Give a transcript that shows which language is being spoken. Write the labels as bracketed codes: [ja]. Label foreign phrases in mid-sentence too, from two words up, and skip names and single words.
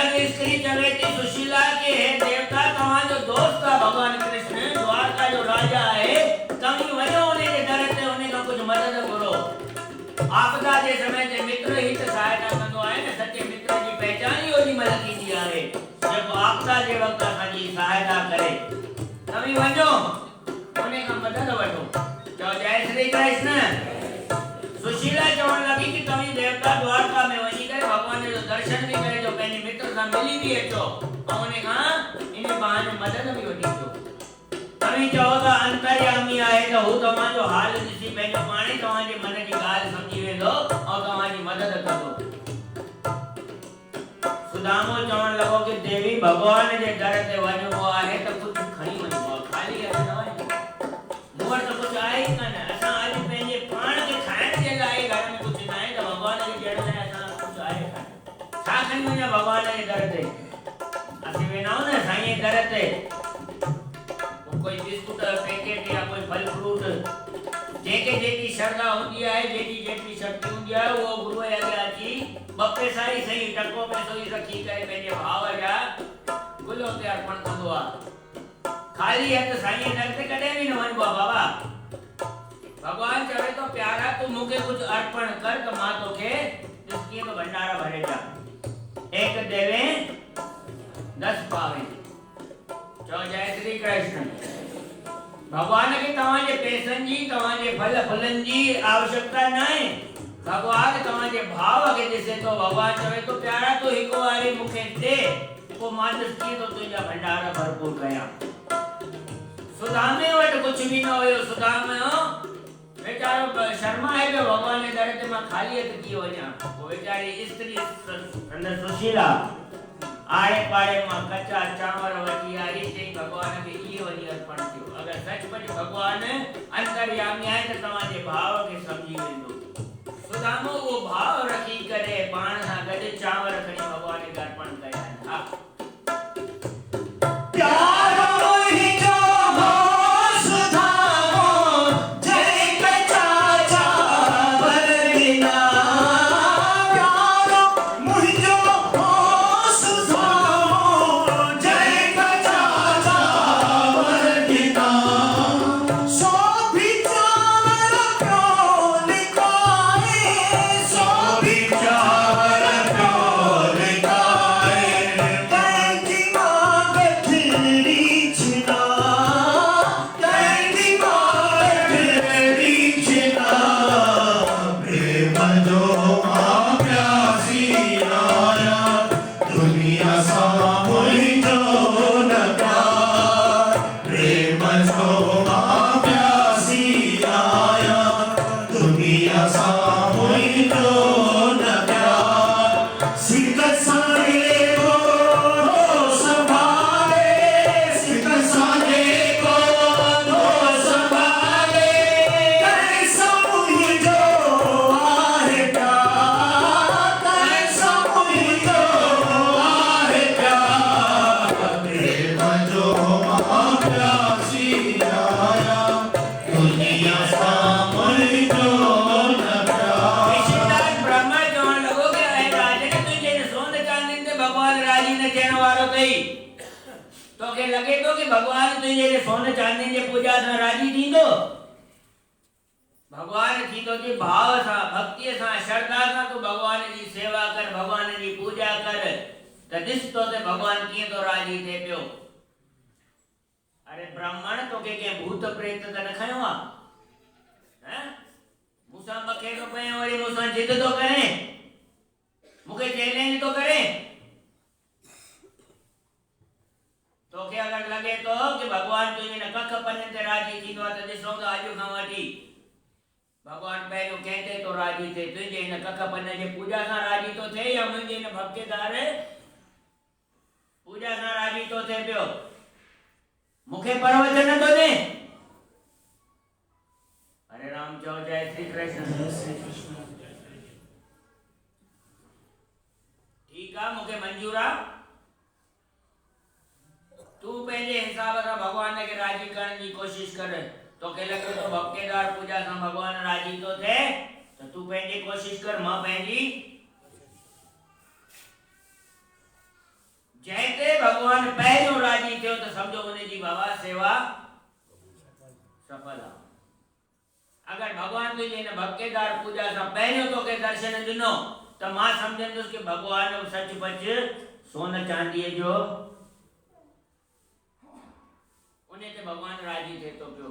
[sd] स्त्री चवे थी सुशीला के हे देवता तव्हां जो दोस्त आहे भगवान कृष्ण द्वारका जो राजा आहे तव्हीं वञो उन जे दर ते उन खां कुझु मदद घुरो आपदा जे समय ते मित्र ही त सहायता कंदो आहे न सचे मित्र जी पहचान ई ओॾी महिल थींदी आहे जेको आपदा जे वक़्तु असांजी सहायता करे तव्हीं वञो उन खां मदद वठो चओ जय श्री कृष्ण सुशीला चवण लगी कि तव्हीं देवता द्वारका में वञी करे भगवान जो दर्शन भी करे जो पंहिंजे मित्र सां मिली भी अचो ऐं उन खां इन बहाने मदद भी वठी अचो तव्हीं चओ त अंतर्यामी आहे त हू तव्हांजो हाल ॾिसी पंहिंजो पाणे तव्हांजे मन जी ॻाल्हि सम्झी वेंदो ऐं तव्हांजी मदद कंदो सुदामो चवण लॻो कि देवी भगवान जे दर ते वञिबो आहे त कुझु खणी वञिबो आहे खाली हथ न वञिबो मूं वटि त कुझु आहे ई कान असां अॼु पंहिंजे पाण खे खाइण जे लाइ घर में कुझु न आहे त भगवान खे ॾियण लाइ असां कुझु आहे कान छा खणी वञा भगवान जे दर ते असीं वेंदा आहियूं न साईं दर ते कोई बिस्कुट पैकेट या कोई फल फ्रूट जेके जेकी श्रद्धा [hi] होती है [sd] जेकी जेकी शक्ति [hi] होती है वो [sd] गुरु जे अॻियां अची ॿ पैसा ई सही टको पैसो ई रखी करे पंहिंजे भाव जा गुल ते अर्पण कंदो आहे खाली हथ साईं दर ते कॾहिं बि न वञिबो आहे बाबा भगवान चवे तो प्यारा तू मूंखे कुझु अर्पण कर त मां तोखे ॾिसकीअ तो भंडारा भरे ॾियां एक देवे 10 पावे चो जय श्री कृष्ण भगवान के तव्हांजे पैसनि जी तव्हांजे फल फुलनि जी आवश्यकता न आहे भगवान तव्हांजे भाव खे ॾिसे तो भगवान चवे तो प्यारा तू हिकु वारी मूंखे ॾे पोइ मां ॾिसकीअ तो तुंहिंजा भंडारा भरपूर कयां सुदामे वटि कुझु बि न हुयो सुदामे बेचारो शर्मा है जो भगवान जे दर ते मां खाली हथ कीअं वञा पोइ वेचारी स्त्री सुशीला आड़े पाड़े मां कच्चा चांवर वठी आई चई भगवान खे इहे वञी अर्पण कयो अगरि सचमुच भगवान अंतर्यामी आहे त तव्हांजे भाव खे सम्झी वेंदो सुदामो उहो भाव रखी करे पाण सां गॾु चांवर खणी भगवान खे अर्पण कया हा प्यारो ही जो हो सुधामो जय कचा चावर बिना प्यारो मुझो हो सुधामो जय कचा चावर बिना सो भी चावर क्यों लिखाए सो भी चावर क्यों लिखाए कैंची मांग फिरी छिना कैंची मांग फिरी छिना प्रेम जो मां प्यासी आया दुनिया सा मुझो न प्यार प्रेम जो मां प्यासी आया दुनिया सा मुझो न प्यार सिक सारे को संभाले सिक सारे को संभाले कैसा मुझो आहे प्यार कैसा मुझो आहे प्यार प्रेम जो मां प्यासी आया दुनिया सा मुझो न प्यार ऋषिदास ब्रह्मा चवण लॻो कि ऐं राजन तुंहिंजे सोन चांदीनि ते भगवान राजी न थियण वारो अथई तोखे लॻे थो कि भगवान तुंहिंजे सोन चांदीनि जे पूॼा सां राजी थींदो भगवान थींदो कि भाव सां भक्तीअ सां श्रद्धा सां तूं भगवान जी सेवा कर भगवान जी पूॼा कर त ॾिस तो ते भगवान कीअं तो राजी थिए पियो अरे ब्राह्मण तोखे कंहिं भूत प्रेत त न खयो आहे हैं मूंसां बखे थो पए वरी मूंसां जिद थो करे मूंखे चैलेंज थो करे तोखे अगरि लॻे थो कि भगवान तुंहिंजे हिन कख पन ते राजी थींदो आहे त ॾिसूं था अॼु खां वठी भगवान पहिरियों कंहिं ते थो राजी थिए तुंहिंजे हिन कख पन जे पूॼा सां राजी थो थिए या मुंहिंजे हिन भक्तिदार पूॼा सां राजी थो थिए पियो मूंखे परवचन नथो ॾे हरे राम चओ जय श्री कृष्ण ठीक आहे मूंखे मंजूर आहे तू पंहिंजे हिसाब सां भगवान खे राजी करण जी कोशिश कर तोखे लॻे थो भक्तिदार पूॼा सां भगवान राजी थो थिए त तू पंहिंजी कोशिश कर मां पंहिंजी भगवान पहलो राजी थियो तो समझो उन्हें जी बाबा सेवा सफल आ। अगर भगवान तुझे ने भक्तेदार पूजा सा पहलो तो के दर्शन दिनो तो मां समझंदुस कि भगवान सच पच सोन चांदी जो उन्हें ते भगवान राजी थे तो पियो।